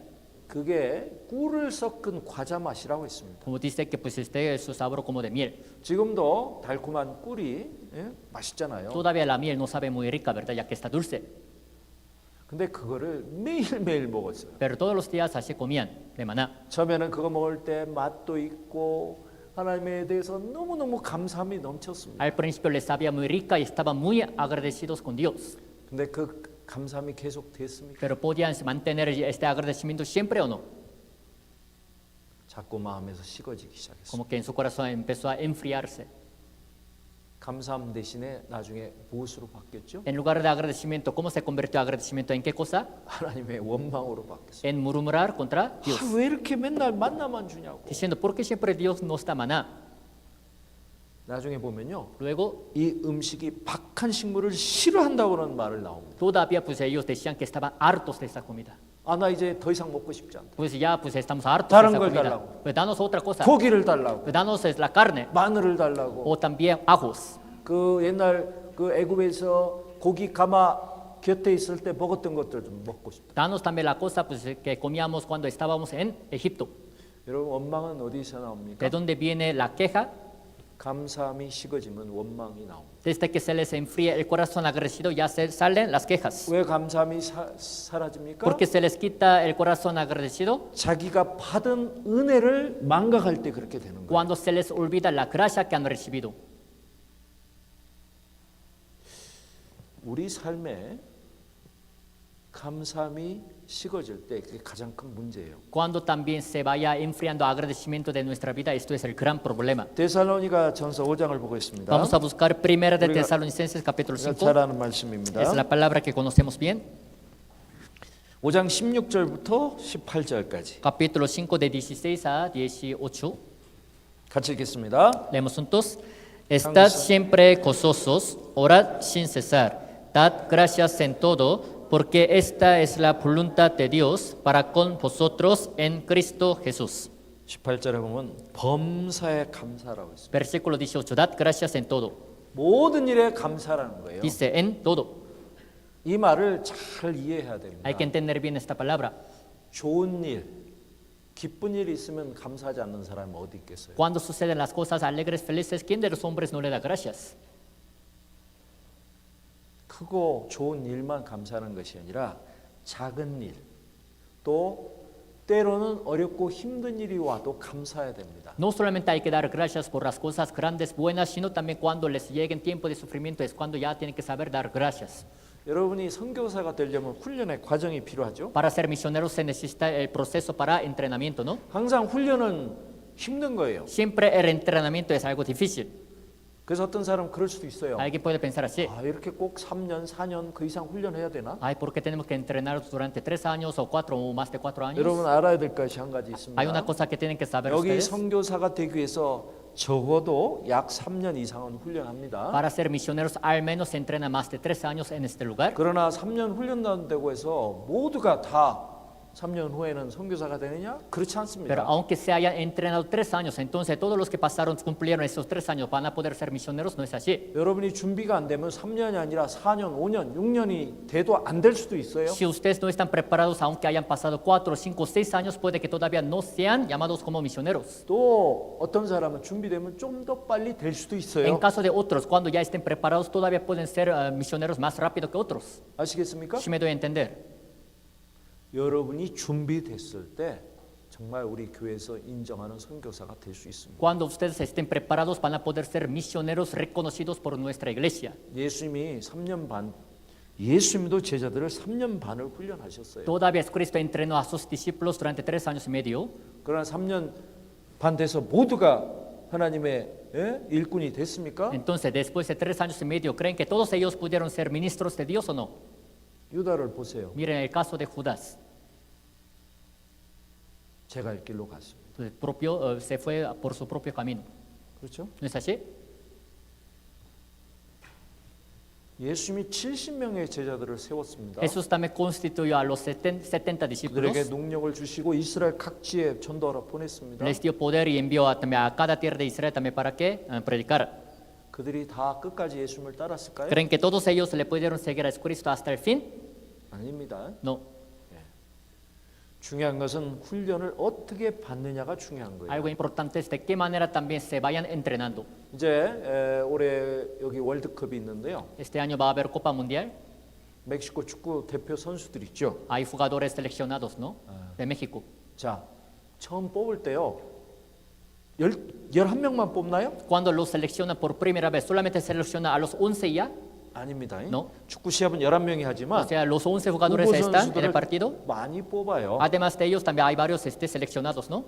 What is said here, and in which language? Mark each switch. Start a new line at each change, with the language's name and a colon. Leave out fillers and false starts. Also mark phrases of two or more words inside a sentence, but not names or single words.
Korean: 그게 꿀을 섞은 과자 맛이라고 했습니다.
Spanish: Como dice que pues su sabor como de miel.
Korean: 지금도 달콤한 꿀이 맛있잖아요.
Spanish: Todavía la miel no sabe muy rica, ¿verdad? Ya que está dulce.
Korean: 근데 그거를 매일매일 먹었어요.
Spanish: Pero todos los días así comían de maná.
Korean: 처음에는 그거 먹을 때 맛도 있고 하나님에 대해서 너무너무 감사함이 넘쳤습니다.
Spanish: Al principio les sabía muy rica y estaban muy agradecidos con Dios.
Korean: 근데 그 감사함이 계속 됐습니까?
Spanish: Pero ¿podían mantener este agradecimiento siempre o no?
Korean: 자꾸 마음에서 식어지기 시작했어요.
Spanish: Como que en su corazón empezó a enfriarse.
Korean: 감사함 대신에 나중에 무엇으로 바뀌었죠?
Spanish: En lugar de agradecimiento, ¿cómo se convirtió agradecimiento en qué cosa?
Korean: 하나님의 원망으로 바뀌었어요.
Spanish: En murmurar contra Dios.
Korean: 왜 이렇게 맨날 만나만 주냐고.
Spanish: Diciendo, ¿por qué siempre Dios nos da maná?
Korean: 나중에 보면요,
Spanish: Luego,
Korean: 이 음식이 박한 식물을 싫어한다고는 말을 나옵니다.
Spanish: todavía pues ellos decían que estaban hartos de esa comida.
Korean: 아, 나 이제 더 이상 먹고 싶지 않다.
Spanish: Pues ya pues estamos hartos de
Korean: 다른
Spanish: esa
Korean: 걸
Spanish: comida.
Korean: 달라고.
Spanish: Pues danos otra cosa.
Korean: 고기를 달라고,
Spanish: Pues danos la carne
Korean: 마늘을 달라고.
Spanish: o también ajos.
Korean: 그 옛날 그 애굽에서 고기 가마 곁에 있을 때 먹었던 것들 좀 먹고 싶다.
Spanish: Danos también la cosa pues, que comíamos cuando estábamos en Egipto.
Korean: 여러분, 원망은 어디서 나옵니까?
Spanish: ¿De dónde viene la queja?
Korean: 감사함이 식어지면 원망이 나옵니다.
Spanish: Desde que se les enfría el corazón agradecido ya se salen las quejas.
Korean: 왜 감사함이 사라집니까?
Spanish: Porque se les quita el corazón agradecido
Korean: 자기가 받은 은혜를 망각할 때 그렇게 되는 거예요.
Spanish: cuando se les olvida la gracia que han recibido.
Korean: 우리 삶에 감사함이 식어질 때 그게 가장 큰 문제예요.
Spanish: Cuando también se vaya enfriando agradecimiento de nuestra vida, esto es el gran problema.
Korean: 데살로니가 전서 5장을 보고 있습니다.
Spanish: Vamos a buscar Primera de
Korean: 우리가-
Spanish: Tesalonicenses capítulo
Korean: 우리가
Spanish: 5.
Korean: 잘 아는 말씀입니다.
Spanish: Es la palabra que conocemos bien.
Korean: 5장 16절부터 18절까지
Spanish: Capítulo 5 de 16 a 18.
Korean: 같이 읽겠습니다.
Spanish: Leemos juntos. Estad siempre gozosos, orad sin cesar, dad gracias en todo, porque esta es la voluntad de Dios para con vosotros en Cristo Jesús.
Korean: 18절에 보면 범사에 감사라고 있습니다.
Spanish: Versículo 18. Dad gracias en todo.
Korean: 모든 일에 감사라는 거예요.
Spanish: Dice en todo.
Korean: 이 말을 잘 이해해야 됩니다.
Spanish: Hay que entender bien esta palabra.
Korean: 좋은 일, 기쁜 일이 있으면 감사하지 않는 사람이 어디 있겠어요?
Spanish: Cuando suceden las cosas alegres, felices, ¿quién de los hombres no le da gracias?
Korean: 크고 좋은 일만 감사하는 것이 아니라 작은 일, 또 때로는 어렵고 힘든 일이 와도 감사해야 됩니다.
Spanish: No solamente hay que dar gracias por las cosas grandes, buenas, sino también cuando les lleguen tiempo de sufrimiento, es cuando ya tienen que saber dar gracias.
Korean: 여러분이 선교사가 되려면 훈련의 과정이 필요하죠.
Spanish: Para ser misioneros se necesita el proceso para entrenamiento, ¿no?
Korean: 항상 훈련은 힘든 거예요.
Spanish: Siempre el entrenamiento es algo difícil.
Korean: 그래서 어떤 사람은 그럴 수도 있어요.
Spanish: Alguien puede pensar así.
Korean: 아, 이렇게 꼭 3년, 4년 그 이상 훈련해야 되나?
Spanish: Ay, ¿por qué tenemos que entrenar durante 3 años o 4 o más de 4 años?
Korean: 여러분 알아야 될 것이 한 가지
Spanish: Hay una
Korean: 있습니다.
Spanish: cosa que tienen que saber
Korean: 여기
Spanish: ustedes.
Korean: 선교사가 되기 위해서 적어도 약 3년 이상은 훈련합니다.
Spanish: Para ser misioneros al menos se entrena más de 3 años en este lugar.
Korean: 그러나 3년 훈련한다고 해서 모두가 다 3년 후에는 선교사가 되느냐? 그렇지
Spanish: Pero
Korean: 않습니다.
Spanish: aunque se hayan entrenado 3 años, entonces todos los que pasaron, cumplieron esos 3 años, van a poder ser misioneros, no es así.
Korean: 여러분이 준비가 안 되면 3년이 아니라 4년, 5년, 6년이 돼도 안 될 수도 있어요.
Spanish: Si ustedes no están preparados, aunque hayan pasado 4, 5, 6 años, puede que todavía no sean llamados como misioneros.
Korean: 또 어떤 사람은 준비되면 좀 더 빨리 될 수도
Spanish: En
Korean: 있어요.
Spanish: caso de otros, cuando ya estén preparados, todavía pueden ser misioneros más rápido que otros.
Korean: 아시겠습니까?
Spanish: Si me doy a entender.
Korean: 여러분이 준비됐을 때 정말 우리 교회에서 인정하는 선교사가 될 수 있습니다.
Spanish: Cuando ustedes estén preparados, van a poder ser misioneros reconocidos por nuestra iglesia.
Korean: 예수님이 3년 반, 예수님도 제자들을 3년 반을 훈련하셨어요.
Spanish: Todavía Cristo entrenó a sus discípulos durante 3 años y medio.
Korean: 그러나 3년 반 돼서 모두가 하나님의 일꾼이 됐습니까?
Spanish: Entonces, después de 3 años y medio, ¿creen que todos ellos pudieron ser ministros de Dios o no?
Korean: 유다를 보세요.
Spanish: Miren el caso de Judas.
Korean: 제가 갈 길로 갔습니다.
Spanish: Se fue por su propio camino.
Korean: 그렇죠?
Spanish: ¿No es así?
Korean: 예수님이 70명의 제자들을 세웠습니다.
Spanish: Jesús también constituyó a los 70 discípulos.
Korean: 그들에게 능력을 주시고 이스라엘 각지에 전도하러 보냈습니다.
Spanish: Les dio poder y envió también a cada tierra de Israel también para que predicara.
Korean: 그들이 다 끝까지 예수님을 따랐을까요?
Spanish: ¿Creen que todos ellos le pudieron seguir a Cristo hasta el fin?
Korean: 아닙니다.
Spanish: No.
Korean: 중요한 것은 훈련을 어떻게 받느냐가 중요한 거예요.
Spanish: Algo importante es de qué manera también se vayan entrenando.
Korean: 이제 올해 여기 월드컵이 있는데요.
Spanish: Este año va a haber Copa Mundial.
Korean: 멕시코 축구 대표 선수들 있죠.
Spanish: Hay jugadores seleccionados, ¿no? De México.
Korean: 자, 처음 뽑을 때요. 11명만 뽑나요?
Spanish: Cuando los seleccionan por primera vez, ¿solamente selecciona a los 11 ya?
Korean: 아닙니다.
Spanish: No.
Korean: 축구 시합은 11명이
Spanish: O
Korean: 하지만
Spanish: sea, los 11 jugadores
Korean: 후보
Spanish: están en el
Korean: 선수들을
Spanish: partido.
Korean: 많이 뽑아요.
Spanish: Además de ellos, también hay varios seleccionados, ¿no?